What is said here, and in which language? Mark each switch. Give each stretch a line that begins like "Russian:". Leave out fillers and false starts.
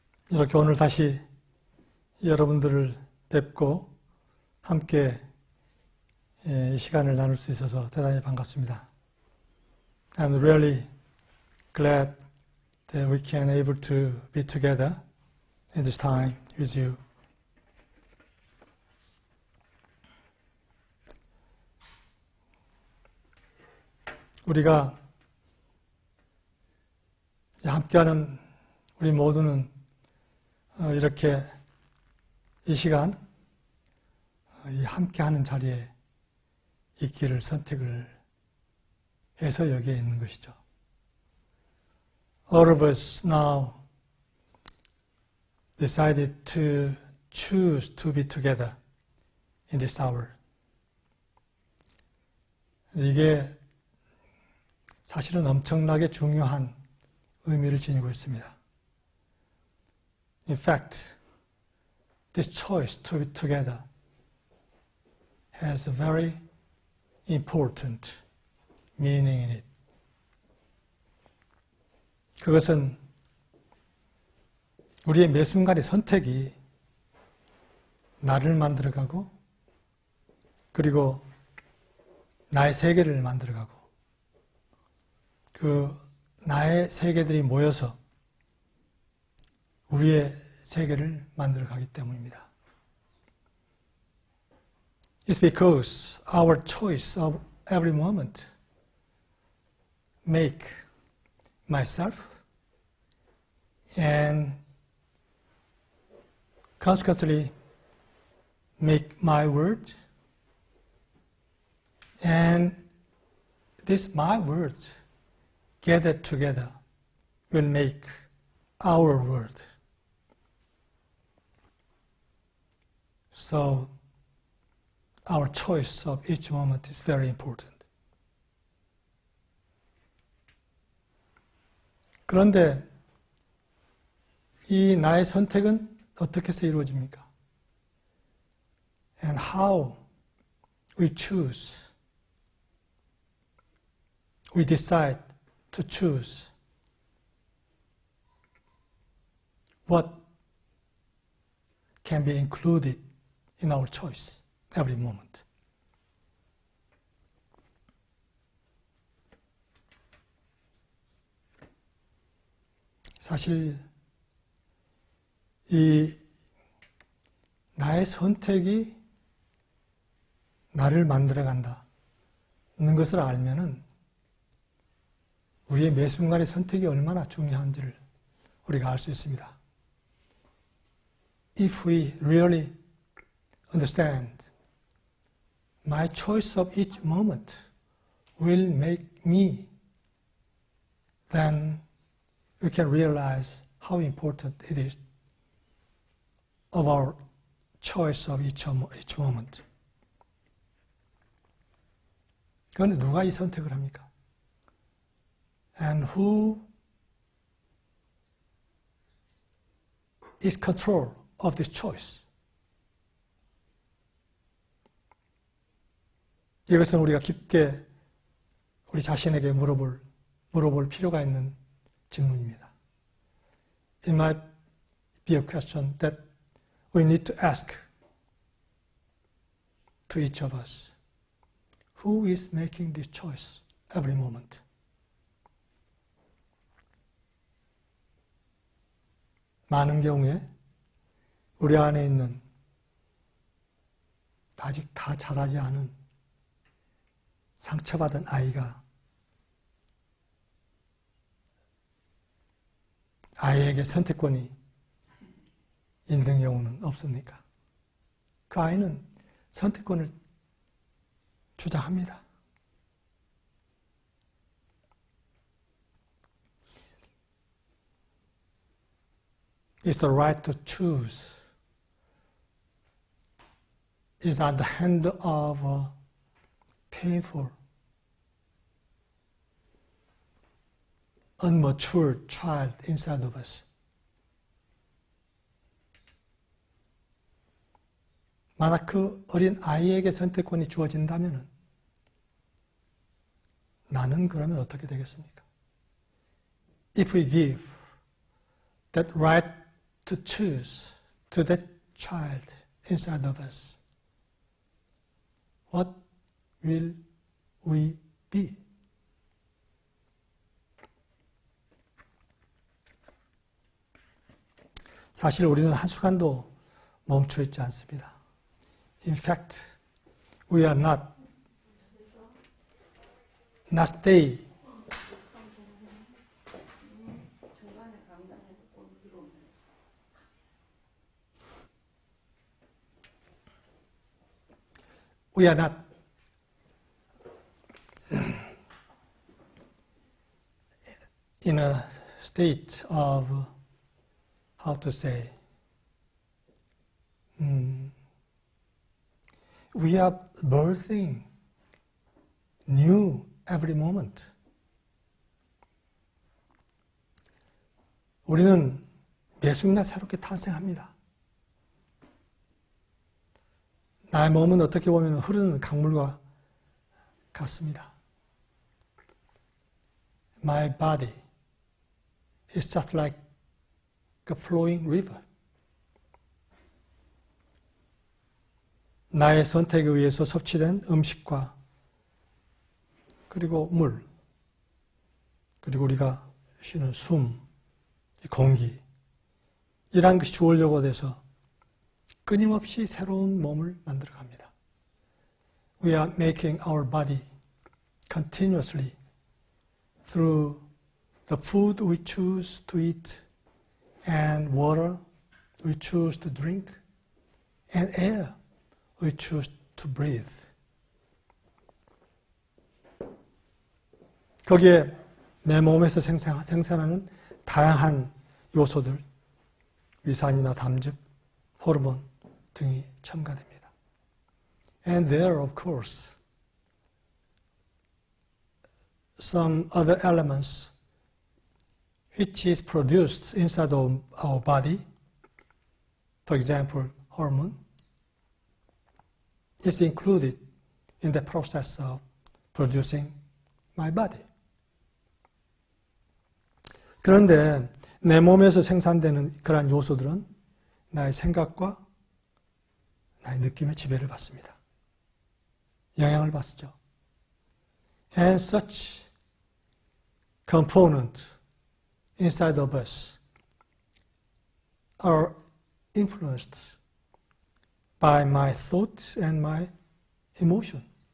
Korean: 이렇게 오늘 다시 여러분들을 뵙고 함께 이 시간을 나눌 수 있어서 대단히 반갑습니다.
English: I'm really glad that we can able to be together in this time with you.
Korean: 우리가 함께하는 우리 모두는 이렇게 이 시간 이 함께하는 자리에 있기를 선택을 해서 여기에 있는 것이죠.
English: All of us now decided to choose to be together in this hour.
Korean: 이게 사실은 엄청나게 중요한 의미를 지니고 있습니다.
English: In fact, this choice to be together has a very important meaning in it.
Korean: 그것은 우리의 매 순간의 선택이 나를 만들어가고 그리고 나의 세계를 만들어가고 그 나의 세계들이 모여서 우리의 세계를 만들어가기 때문입니다.
English: It's because our choice of every moment make myself and consequently make my world and this my world gathered together will make our world. So our choice of each moment is very important.
Korean: 그런데 이 나의 선택은 어떻게 해서 이루어집니까?
English: And how we choose, we decide to choose what can be included in our choice every moment.
Korean: 사실 이 나의 선택이 나를 만들어간다는 것을 알면은 우리의 매 순간의 선택이 얼마나 중요한지를 우리가 알 수 있습니다.
English: If we really understand my choice of each moment will make me, then we can realize how important it is of our choice of each moment.
Korean: 그런데 누가 이 선택을 합니까?
English: And who is control of this choice?
Korean: 이것은 우리가 깊게 우리 자신에게 물어볼 필요가 있는 질문입니다.
English: It might be a question that we need to ask to each of us. Who is making this choice every moment?
Korean: 많은 경우에 우리 안에 있는 아직 다 자라지 않은 상처받은 아이에게 선택권이 있는 경우는 없습니까? 그 아이는 선택권을 주장합니다.
English: It's the right to choose. Is at the hand of a painful, unmatured child inside of us.
Korean: 만약 그 어린 아이에게 선택권이 주어진다면 나는 그러면 어떻게 되겠습니까?
English: If we give that right to choose to that child inside of us. What will we be?
Korean: 사실 우리는 한순간도 멈춰 있지 않습니다.
English: In fact, we are not stay. We are not in a state of, how to say, we are birthing new every moment.
Korean: 우리는 매 순간 새롭게 탄생합니다. 나의 몸은 어떻게 보면 흐르는 강물과 같습니다.
English: My body is just like a flowing river.
Korean: 나의 선택에 의해서 섭취된 음식과 그리고 물, 그리고 우리가 쉬는 숨, 공기, 이러한 것이 주원료가 돼서 끊임없이 새로운 몸을 만들어갑니다.
English: We are making our body continuously through the food we choose to eat and water we choose to drink and air we choose to breathe.
Korean: 거기에 내 몸에서 생산하는 다양한 요소들, 위산이나 담즙, 호르몬 등이 첨가됩니다.
English: And there, of course, some other elements which is produced inside of our body, for example, hormone, is included in the process of producing my body.
Korean: 그런데 내 몸에서 생산되는 그러한 요소들은 나의 생각과 나의 느낌의 지배를 받습니다. 영향을 받죠.
English: And such components inside of us are influenced by my thoughts and my emotion.